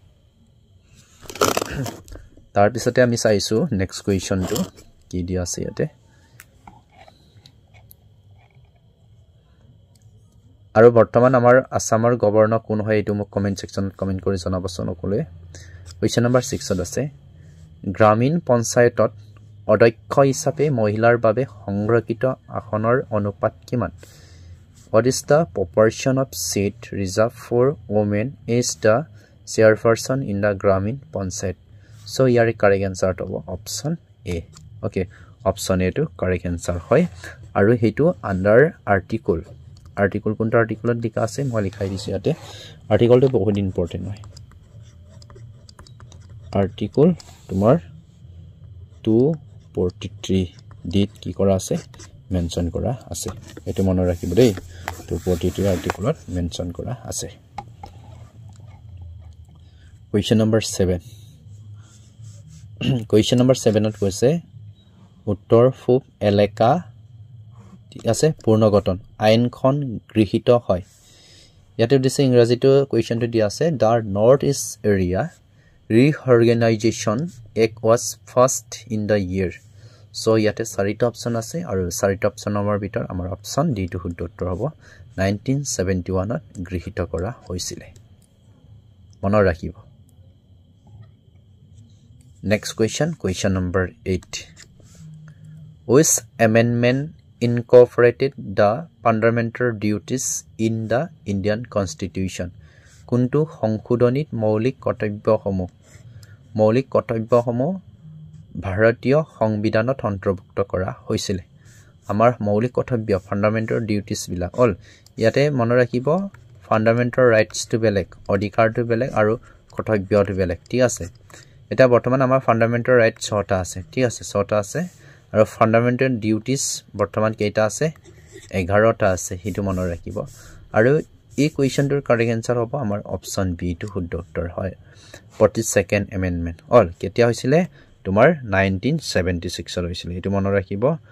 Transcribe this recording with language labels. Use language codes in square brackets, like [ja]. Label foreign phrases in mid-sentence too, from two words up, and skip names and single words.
[as] তাৰ পিছতে আমি চাইছো [en] next question [as] কি দিয়া আছে ইয়াতে আৰু বৰ্তমান আমাৰ আসামৰ গভৰ্ণৰ কোন হয় এটো মোক [en] comment section [as] কমেন্ট কৰি জনাবচোন সকলোৱে [en] question number [as] 6 ত আছে গ্ৰামীণ পঞ্চায়তত অধ্যক্ষ হিচাপে মহিলাৰ বাবে সংৰক্ষিত আসনৰ অনুপাত কিমান [en] What is the proportion of seat reserved for women as the chairperson in the Gramin Panchayat? So here correct answer to option A. Okay, option A to correct answer hoy. [as] আৰু হেতু [en] under article. [as] Article কোনটা article লিখা আছে মই লিখাই দিছে এইটো. Article to bahut important hoy. Article tumar 243 date ki kora ase mention kora ase. এইটো মনে ৰাখিবা দেই। 243 article mention কৰা আছে. [en] Question number 7. Question number 7 [as] ত কৈছে উত্তৰ পূব এলেকা ঠিক আছে পূৰ্ণগঠন আইনখন গৃহীত হয় ইয়াতে দিছে ইংৰাজীটো কোৱেশ্চনটো দিয়া আছে দা নৰ্থ ইষ্ট এৰিয়া ৰিঅৰ্গানাইজেশ্যন এক [en] was first in the year so [as] ইয়াতে চাৰিটা অপচন আছে আৰু চাৰিটা অপচনৰ ভিতৰ আমাৰ অপচন ডি টো শুদ্ধ উত্তৰ হ'ব 1971 ত গৃহীত কৰা হৈছিল মনৰ ৰাখিব [en] Next question number 8. Which amendment incorporated the fundamental duties in the Indian Constitution? [as] Kuntu সংশোধনীত মৌলিক কৰ্তব্যসমূহ ভাৰতীয় সংবিধানত অন্তৰ্ভুক্ত কৰা হৈছিল আমাৰ মৌলিক কৰ্তব্য [en] fundamental duties [as] বিলাক অল ইয়াতে মনে ৰাখিব [en] fundamental rights [as] টু বেলেগ অধিকাৰটো বেলেগ আৰু কৰ্তব্যটো বেলেগ ঠিক আছে এটা বৰ্তমান আমাৰ [en] fundamental right [as] 6টা আছে ঠিক আছে 6টা আছে আৰু [en] fundamental duties [as] বৰ্তমান কেইটা আছে 11টা আছে হিটো মনত ৰাখিব আৰু এই কোৱেশ্চনটোৰ [en] correct answer [as] হ'ব আমাৰ অপচন বি টো শুদ্ধ উত্তৰ হয় 42nd এমেন্ডমেন্ট অল কেতিয়া হৈছিল তোমাৰ 1976 ত হৈছিল হিটো মনত ৰাখিব